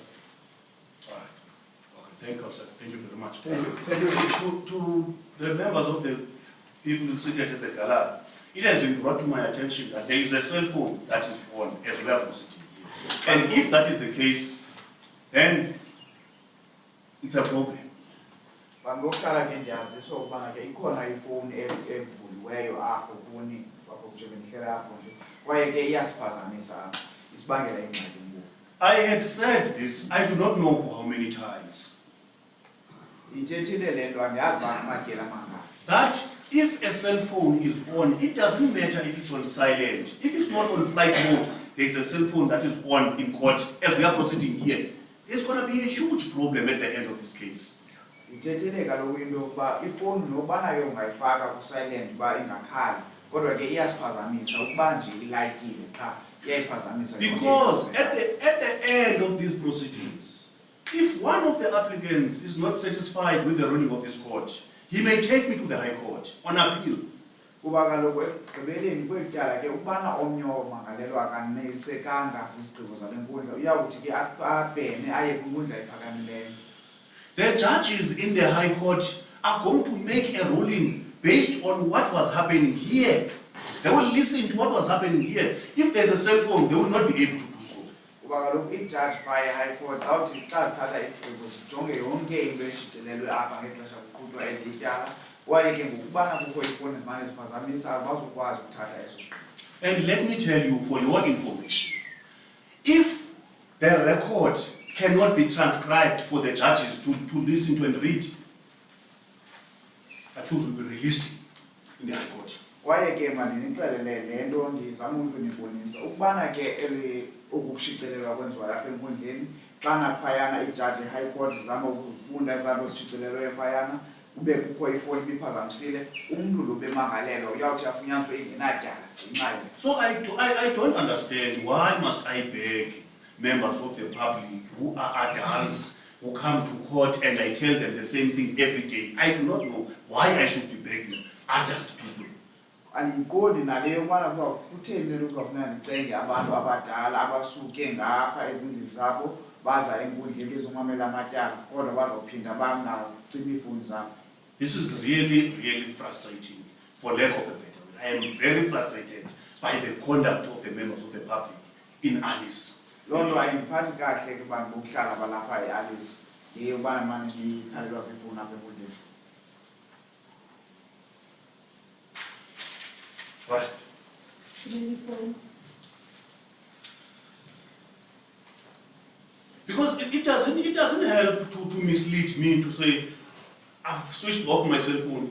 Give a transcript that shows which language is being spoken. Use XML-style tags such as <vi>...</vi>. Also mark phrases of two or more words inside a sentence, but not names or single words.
<en>All right. Okay. Thank you, sir. Thank you very much. Thank you. Thank you. To the members of the people seated at the gala, it has been brought to my attention that there is a cell phone that is on as well as sitting here. And if that is the case, then it's a problem.</en> <xh>Ngokuqala ke ndiyaziswa ukubana ke ikhona ifowuni evuliweyo apho kuni apho nje bendihlela apho nje kwaye ke iyasiphazamisa apho isibangela ingxaki ngoku.</xh> <en>I had said this, I do not know for how many times,</en> <xh>Ithethile le nto andiyazi uba amatyeli amangaphi.</xh> <en>that if a cell phone is on, it doesn't matter if it's on silent. If it's not on flight mode, there's a cell phone that is on in court, as we are proceeding here. There's going to be a huge problem at the end of this case.</en> <xh>Ithethile kaloku into yokuba ifowuni nokuba nayo ungayifaka ku-silent uba ingakhali kodwa ke iyasiphazamisa ukuba nje ilayitile qha iyayiphazamisa.</xh> <en>Because at the end of these proceedings, if one of the applicants is not satisfied with the ruling of this court, he may take me to the High Court on appeal.</en> <xh>Kuba kaloku ekugqibeleni kweli tyala ke ukubana omnye omangalelwa akanelisekanga zizigqibo zale nkundla uyawuthi ke abhene aye kwinkundla ephakamileyo.</xh> <en>The judges in the High Court are going to make a ruling based on what was happening here. They will listen to what was happening here. If there's a cell phone, they will not be able to do so.</en> <xh>Kuba kaloku ijaji phaya eHigh Court zawuthi xa zithatha isigqibo zijonge yonke into eshicilelwe apha ngexesha kuqhutywa eli tyala kwaye ke ngokubana kukho ifowuni ezimane ziphazamisa abazukwazi ukuthatha eso sigqibo.</xh> <en>And let me tell you for your information, if the record cannot be transcribed for the judges to listen to and read, accused will be released in the High Court.</en> <xh>Kwaye ke mandinixelele le nto ndizama ukunibonisa ukubana ke ukushicilelwa kwenziwa lapha enkundleni xana phayana ijaji e-High Court zama ukufunda ezanto zishicilelweyo phayana ube kukho ifowuni ibiphazamisile umntu lo bemangalelwa uyawuthi afunyaniswe ingenatyala ngenxa.</xh> <en>So I don't understand why must I beg members of the public who are adults who come to court and I tell them the same thing every day. I do not know why I should be begging adult people.</en> <xh>Andiqondi naleyo ubana kutheni le nto kuzawufuna ndicenge abantu abadala abasuke ngapha ezindlini zabo baza enkundleni bezomamela amatyala kodwa bazawuphinda bangacimi iifowuni zabo.</xh> <en>This is really, really frustrating, for lack of a better word. I am very frustrated by the conduct of the members of the public in Alice.</en> <xh>Loo nto ayindiphathi kahle ke bantu bokuhlala balapha eAlice ngeyobana mane ndikhalelwa ziifowuni apha enkundleni.</xh> <en>Right. Because it doesn't help to mislead me to say, I've switched off my cell phone.</en>